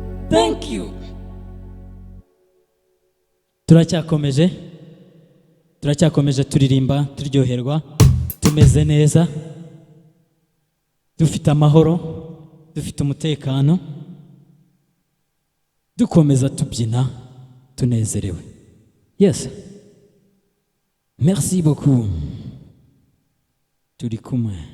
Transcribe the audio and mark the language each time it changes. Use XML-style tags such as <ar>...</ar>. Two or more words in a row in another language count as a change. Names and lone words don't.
<en>Thank you.</en> <rw>Turacyakomeje, turacyakomeje turirimba, turyoherwa, tumeze neza, dufite amahoro, dufite umutekano, dukomeza tubyina, tunezerewe.</rw> <en>Yes.</en> <fr>Merci beaucoup.</fr> <rw>Turi kumwe.</rw>